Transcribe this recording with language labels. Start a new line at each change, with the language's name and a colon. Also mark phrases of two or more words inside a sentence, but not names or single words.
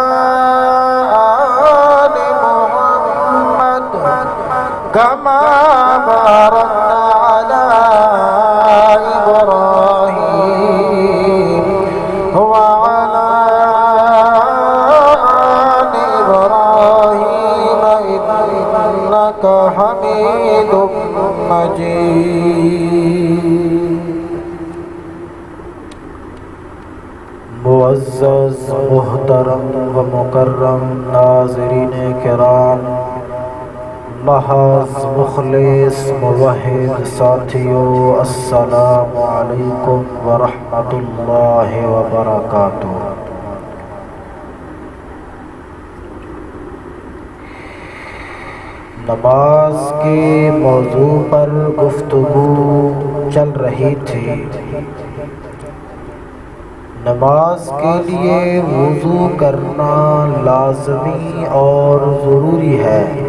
Arabic: آل محمد كما باركت على إبراهيم وعلى آل إبراهيم إنك حميد مجيد.
Urdu: معزز محترم و مکرم ناظرین کرام، محض مخلص موحد ساتھیوں,
Arabic: السلام عليكم ورحمة الله وبركاته.
Urdu: نماز کے موضوع پر گفتگو چل رہی تھی. نماز کے لیے وضو کرنا لازمی اور ضروری ہے.